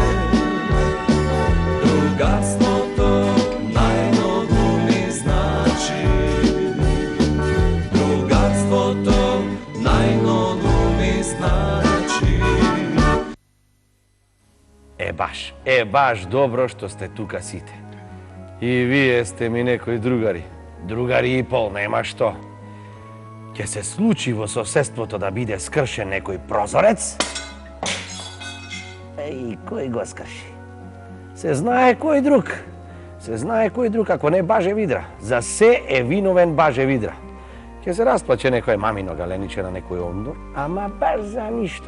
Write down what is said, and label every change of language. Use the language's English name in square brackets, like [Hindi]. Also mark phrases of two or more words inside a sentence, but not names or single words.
[Macedonian] Drugarstvo to najmnogo mi znači, drugarstvo to najmnogo mi znači. Baš dobro što ste tuka site. I vi jeste mi nekoj drugari. Drugari i pol, nema što. Ќе se случи во соседството да биде скршен некој прозорец, и кој го скрши? Се знае кој друг. Се знае кој друг, ако не Баже Видра. За се е виновен Баже Видра. Ќе се расплаче некој мамино галениче на некој ондор, ама баш за ништо.